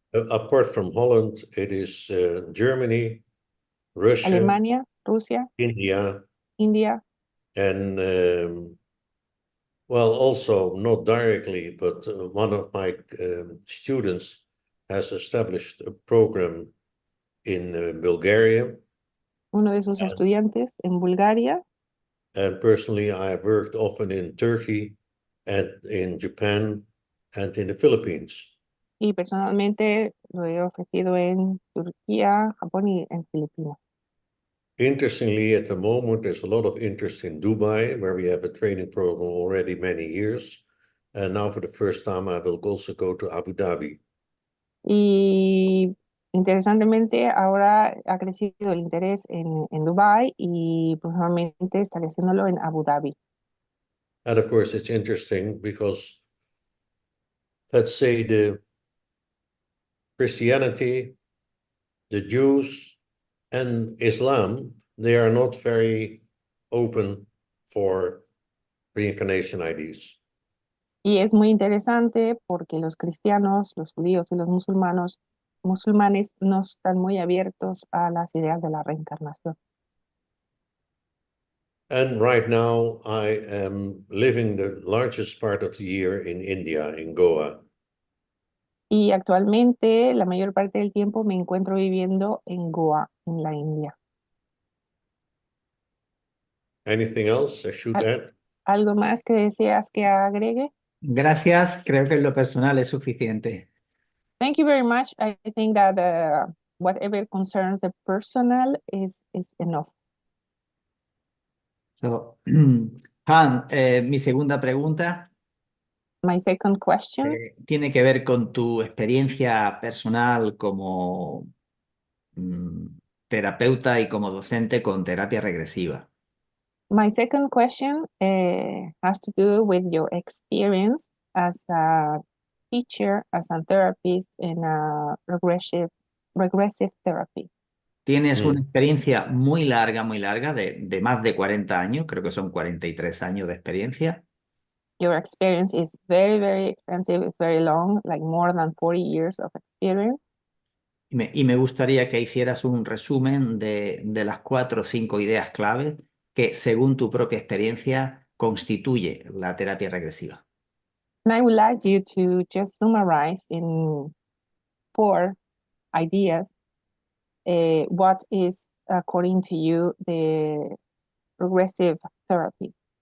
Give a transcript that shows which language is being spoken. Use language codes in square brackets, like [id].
[en] Apart from Holland, it is Germany, Russia, [es] Alemania, Rusia, [en] India, and well, also not directly, but one of my students has established a program in Bulgaria. [es] Uno de sus estudiantes en Bulgaria. [en] And personally, I have worked often in Turkey and in Japan and in the Philippines. [es] Y personalmente lo he ofrecido en Turquía, Japón y en Filipinas. [en] Interestingly, at the moment, there's a lot of interest in Dubai, where we have a training program already many years. And now for the first time, I will also go to Abu Dhabi. [es] Y interesantemente, ahora ha crecido el interés en Dubái y probablemente estaré haciéndolo en Abu Dhabi. [en] And of course, it's interesting because, let's say, the Christianity, the Jews, and Islam, they are not very open for reincarnation ideas. [es] Y es muy interesante porque los cristianos, los judíos y los musulmanes no están muy abiertos a las ideas de la reencarnación. [en] And right now, I am living the largest part of the year in India, in Goa. [es] Y actualmente, la mayor parte del tiempo me encuentro viviendo en Goa, en la India. [en] Anything else I should add? [es] ¿Algo más que deseas que agregue? Gracias, creo que en lo personal es suficiente. [en] Thank you very much. I think that whatever concerns the personal is enough. [es] So, Han, mi segunda pregunta. [en] My second question, [es] tiene que ver con tu experiencia personal como terapeuta y como docente con terapia regresiva. [en] my second question has to do with your experience as a teacher, as a therapist in a regressive therapy. [es] Tienes una experiencia muy larga, de más de 40 años, creo que son 43 años de experiencia. [en] Your experience is very, very extensive. It's very long, like more than 40 years of experience. [es] Y me gustaría que hicieras un resumen de las 4 o 5 ideas claves que, según tu propia experiencia, constituye la terapia regresiva. [en] And I would like you to just summarize in 4 ideas what is, according to you, the regressive therapy.